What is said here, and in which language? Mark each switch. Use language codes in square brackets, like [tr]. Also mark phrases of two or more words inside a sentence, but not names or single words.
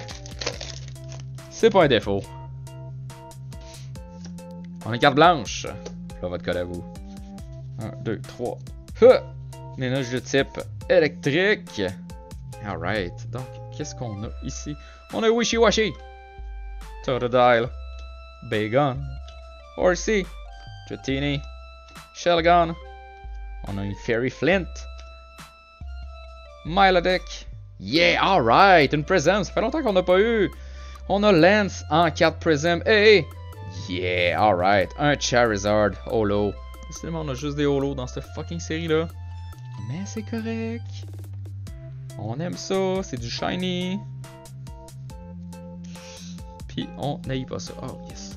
[fr] c'est pas un défaut. On a une carte blanche. Là, votre code à vous. 1, 2, 3. Une énergie de type électrique. Alright. Donc, qu'est-ce qu'on a ici? On a Wishiwashi. Totodile. Bagon. Horsey. Dratini. Shelgon. On a une Fairy Flint. Milotic. [en] Yeah, alright. [fr] Une Prism. Ça fait longtemps qu'on n'a pas eu. On a Lance en carte Prism. [en] Hey! Yeah, alright. [fr] Un Charizard holo. Décidément, on a juste des holos dans cette fucking série-là. Mais c'est correct. On aime ça. C'est du shiny. Puis on n'aille pas ça. [en] Oh, yes.